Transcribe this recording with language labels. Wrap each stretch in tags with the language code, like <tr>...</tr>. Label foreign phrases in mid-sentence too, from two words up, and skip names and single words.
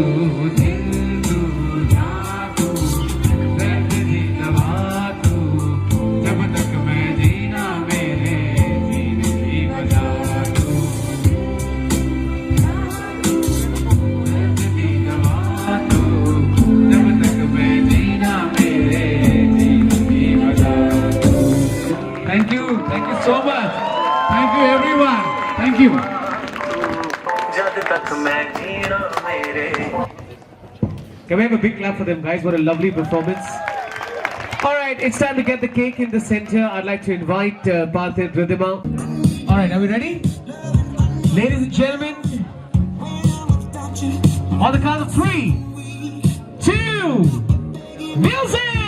<pa>ਦਿਲ ਤੂ ਜਾਦੂ, ਦਰਦ ਦੀ ਦਵਾ ਤੂ, ਜਬ ਤਕ ਮੈਂ ਜੀਨਾ ਮੇਰੇ ਜੀਨੇ ਕੀ ਵਜਹ ਤੂ। ਦਰਦ ਦੀ ਦਵਾ ਤੂ, ਜਬ ਤਕ ਮੈਂ ਜੀਨਾ ਮੇਰੇ ਜੀਨੇ ਕੀ ਵਜਹ ਤੂ।</pa> <en>Thank you so much. Thank you everyone. Thank you.</en> <pa>ਜਦ ਤਕ ਮੈਂ ਜੀਨਾ ਮੇਰੇ।</pa> <en>Can we have a big clap for them, guys? What a lovely performance. All right, it's time to get the cake in the center. I'd like to invite Parthin, Ridhima. All right, are we ready? Ladies and gentlemen, on the count of 3, 2, music!</en>